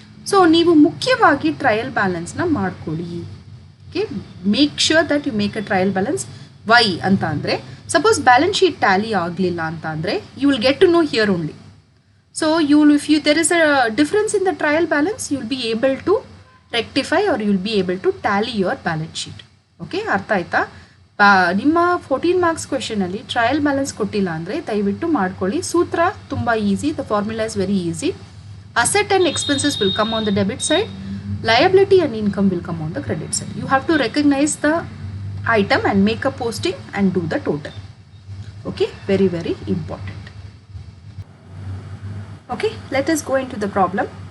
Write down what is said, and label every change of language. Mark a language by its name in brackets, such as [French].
[English] So [Kannada] ನೀವು ಮುಖ್ಯವಾಗಿ trial ಬ್ಯಾಲೆನ್ಸ್ನ ಮಾಡ್ಕೊಳ್ಳಿ. [English] Okay, make sure that you make a trial balance. [Kannada] Y ಅಂತ ಅಂದರೆ ಸಪೋಸ್ ಬ್ಯಾಲೆನ್ಸ್ ಶೀಟ್ ಟ್ಯಾಲಿ ಆಗಲಿಲ್ಲ ಅಂತ ಅಂದರೆ [English] You will get to know here only. So there is a difference in the trial balance, you will be able to rectify or you will be able to tally your balance sheet. [Kannada] Okay, ಅರ್ಥ ಆಯ್ತಾ? ನಿಮ್ಮ 14 marks ಕ್ವೆಶನಲ್ಲಿ trial balance ಕೊಟ್ಟಿಲ್ಲ ಅಂದರೆ ದಯವಿಟ್ಟು ಮಾಡ್ಕೊಳ್ಳಿ. ಸೂತ್ರ ತುಂಬ easy, [English] The formula is very easy. Asset and expenses will come on the debit side, liability and income will come on the credit side. You have to recognise the item and make a posting and do the total. Okay, very very important. Okay, let us go into the problem.